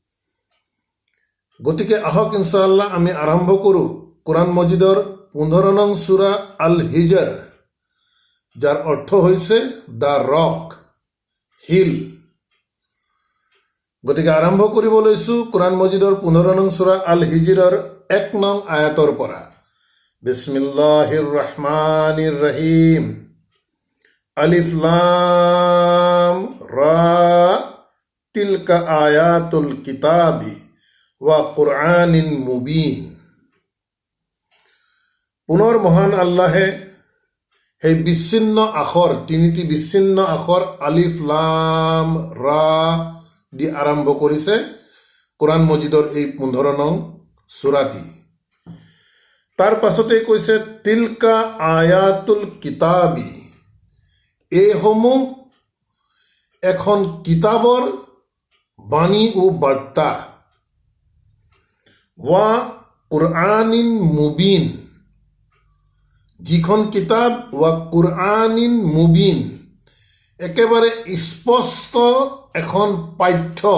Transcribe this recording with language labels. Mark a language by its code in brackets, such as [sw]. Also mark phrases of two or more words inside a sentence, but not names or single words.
[as] গতিকে আহক ইনশাআল্লাহ আমি আৰম্ভ কৰোঁ কোৰআন মজিদৰ 15 নং সূৰা আল হিজৰ, যাৰ অৰ্থ হৈছে [en] the rock, [as] হিল। গতিকে আৰম্ভ কৰিব লৈছোঁ কোৰআন মজিদৰ 15 নং সূৰা আল হিজৰৰ 1 নং আয়াতৰ পৰা। [ar] بسم الله الرحمن الرحيم. الر تلك آيات الكتاب وقرآن مبين. [as] পুনৰ মহান আল্লাহে সেই বিচ্ছিন্ন আখৰ, তিনিটি বিচ্ছিন্ন আখৰ [ar] ألف لام را [as] দি আৰম্ভ কৰিছে কোৰআন মজিদৰ এই 15 নং সূৰাটি। তাৰ পাছতে কৈছে [ar] تلك آيات الكتاب, [as] এইসমূহ এখন কিতাবৰ বাণী ও বাৰ্তা। [ar] وقرآن مبين, [as] যিখন কিতাপ [ar] وقرآن مبين, [as] একেবাৰে স্পষ্ট এখন পাঠ্য।